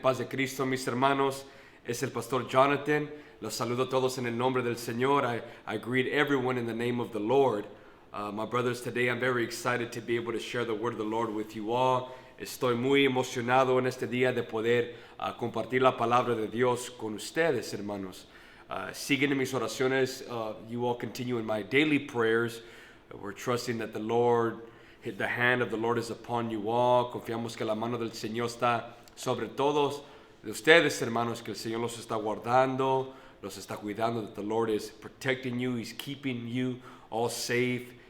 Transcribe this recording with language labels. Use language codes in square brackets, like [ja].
[es] Paz de Cristo, mis hermanos. Es el Pastor Jonathan. Los saludo a todos en el nombre del Señor. [en] I greet everyone in the name of the Lord. My brothers, today I'm very excited to be able to share the word of the Lord with you all. [es] Estoy muy emocionado en este día de poder compartir la palabra de Dios con ustedes, hermanos. Siguen en mis oraciones. [en] You all continue in my daily prayers. We're trusting that the hand of the Lord is upon you all. [es] Confiamos que la mano del Señor está sobre todos de ustedes, hermanos, que el Señor los está guardando, los está cuidando, [en] that the Lord is protecting you, He's keeping you all safe.